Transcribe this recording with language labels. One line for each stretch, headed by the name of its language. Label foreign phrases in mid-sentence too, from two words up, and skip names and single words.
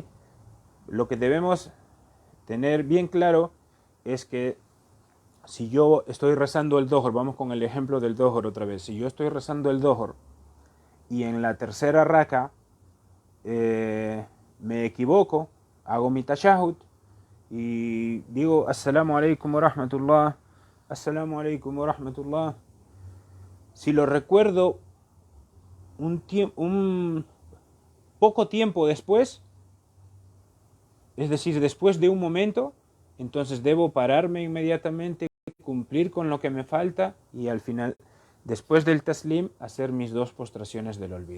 Spanish: Lo que debemos tener bien claro es que si yo estoy rezando el Dohor, vamos con el ejemplo del Dohor otra vez, si yo estoy rezando el Dohor y en la tercera raka me equivoco, hago mi tashahud y digo
Arabic: السلام عليكم ورحمة الله, السلام عليكم ورحمة الله.
Spanish: Si lo recuerdo un poco tiempo después, es decir, después de un momento, entonces debo pararme inmediatamente, cumplir con lo que me falta y al final, después del taslim, hacer mis 2 postraciones del olvido.